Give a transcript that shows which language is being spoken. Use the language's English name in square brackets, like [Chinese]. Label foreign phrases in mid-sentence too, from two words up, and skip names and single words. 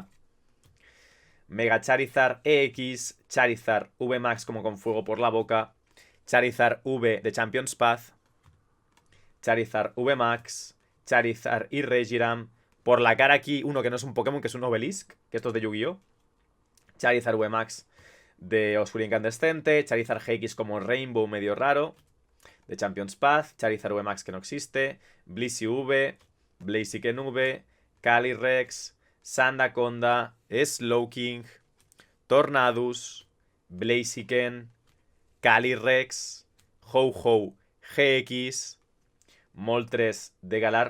[Spanish] Mega Charizard EX, Charizard VMAX como con fuego por la boca, Charizard V de Champions Path, Charizard VMAX, Charizard y Regiram. Por la cara aquí uno que no es un Pokémon, que es un Obelisk, que esto es de Yu-Gi-Oh! Charizard VMAX de Oscuro Incandescente, Charizard GX como Rainbow medio raro, de Champions Path, Charizard VMAX que no existe, Blissey V, Blaziken V, Calyrex, Sandaconda, Slowking, Tornadus, Blaziken, Calyrex, Ho-Ho GX, Moltres de Galar